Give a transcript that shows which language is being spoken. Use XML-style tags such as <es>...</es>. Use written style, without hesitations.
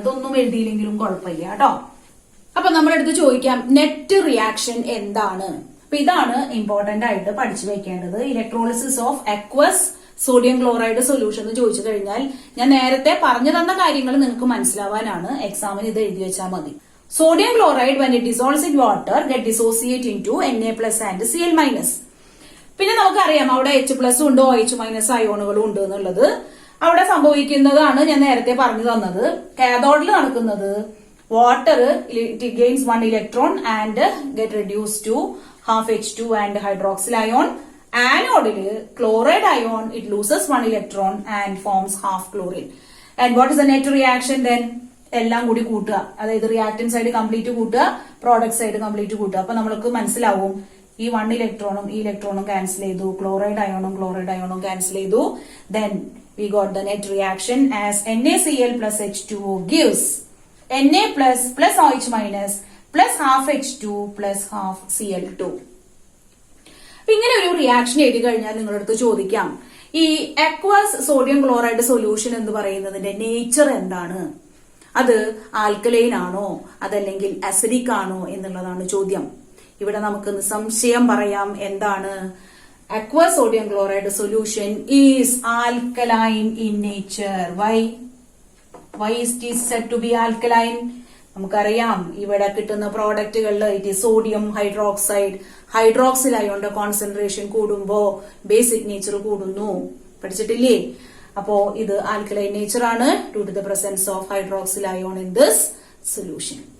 <ml>ഇതൊന്നും എഴുതിയില്ലെങ്കിലും കുഴപ്പമില്ല കേട്ടോ. അപ്പൊ നമ്മളെടുത്ത് ചോദിക്കാം നെറ്റ് റിയാക്ഷൻ എന്താണ്? അപ്പൊ ഇതാണ് ഇമ്പോർട്ടന്റ് ആയിട്ട് പഠിച്ചു വെക്കേണ്ടത്.</ml> <en>electrolysis of aqueous sodium chloride solution</en> <ml>എന്ന് ചോദിച്ചു കഴിഞ്ഞാൽ ഞാൻ നേരത്തെ പറഞ്ഞു തന്ന കാര്യങ്ങൾ നിങ്ങൾക്ക് മനസ്സിലാവാനാണ് എക്സാമിന് ഇത് എഴുതി വെച്ചാൽ മതി.</ml> <en>Sodium chloride when it dissolves in water get dissociate into Na plus and Cl minus.</en> <ml>പിന്നെ നമുക്കറിയാം അവിടെ H+ ഉണ്ട്, OH- അയോണുകളും ഉണ്ട് എന്നുള്ളത്.</ml> <en>അവിടെ സംഭവിക്കുന്നതാണ് ഞാൻ നേരത്തെ പറഞ്ഞു തന്നത്.</en> <ml>കാഥോഡിൽ നടക്കുന്നത്</ml> <en>Water it gains 1 electron and get reduce to half H2 and hydroxyl ion. ആനോഡില് chloride ion it loses 1 electron and forms half chlorine. And what is the net reaction then?</en> <ml>എല്ലാം കൂടി കൂട്ടുക, അതായത് റിയാക്ടൻ സൈഡ് കംപ്ലീറ്റ് കൂട്ടുക, product side complete കൂട്ടുക. അപ്പൊ നമ്മൾക്ക് മനസ്സിലാവും ഈ 1 ഇലക്ട്രോണും ഈ ഇലക്ട്രോണും ക്യാൻസൽ ചെയ്തു, ക്ലോറൈഡ് അയോണും ക്യാൻസൽ ചെയ്തു.</ml> <en>Then we got the net reaction as NaCl plus H2O gives Na plus plus OH minus plus half H2 plus half Cl2.</en> <ml>ഇങ്ങനെ ഒരു റിയാക്ഷൻ എഴുതി കഴിഞ്ഞാൽ നിങ്ങളുടെ അടുത്ത് ചോദിക്കാം ഈ അക്വസ് സോഡിയം ക്ലോറൈഡ് സൊല്യൂഷൻ എന്ന് പറയുന്നതിന്റെ നേച്ചർ എന്താണ്? അത് ആൽക്കലൈൻ ആണോ അതല്ലെങ്കിൽ അസിഡിക് ആണോ എന്നുള്ളതാണ് ചോദ്യം. ഇവിടെ നമുക്ക് നിസ്സംശയം പറയാം എന്താണ്?</ml> <en>aqueous sodium chloride solution is alkaline in nature. Why is it said to be alkaline?</en> <ml>നമുക്കറിയാം ഇവിടെ കിട്ടുന്ന പ്രോഡക്റ്റുകളിൽ</ml> <en>it is sodium hydroxide,</en> <ml>hydroxyl അയോണിന്റെ concentration കൂടുമ്പോ ബേസിക് നേച്ചർ കൂടുന്നു. പഠിച്ചിട്ടില്ലേ? അപ്പോ ഇത് ആൽക്കലൈൻ നേച്ചർ ആണ്</ml> <en>Due to the presence of hydroxyl ion in this solution.</en>